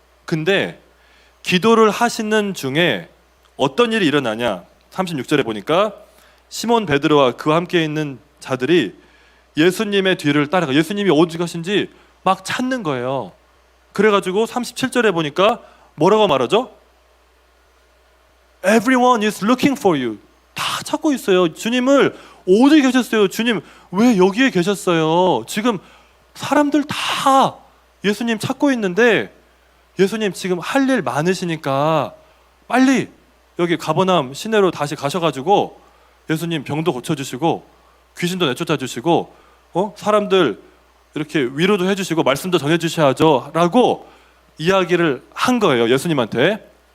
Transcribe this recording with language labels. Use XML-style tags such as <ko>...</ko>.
<ko>근데 기도를 하시는 중에 어떤 일이 일어나냐? 36절에 보니까 시몬 베드로와 그와 함께 있는 자들이 예수님의 뒤를 따라가 예수님이 어디 가신지 막 찾는 거예요. 그래가지고 37절에 보니까 뭐라고 말하죠?</ko> <en>Everyone is looking for you.</en> <ko>다 찾고 있어요. 주님을 어디 계셨어요? 주님 왜 여기에 계셨어요? 지금 사람들 다 예수님 찾고 있는데 예수님 지금 할 일 많으시니까 빨리 여기 가버나움 시내로 다시 가셔가지고 예수님 병도 고쳐주시고 귀신도 내쫓아주시고 사람들 이렇게 위로도 해주시고 말씀도 전해주셔야죠 라고 이야기를 한 거예요. 예수님한테.</ko>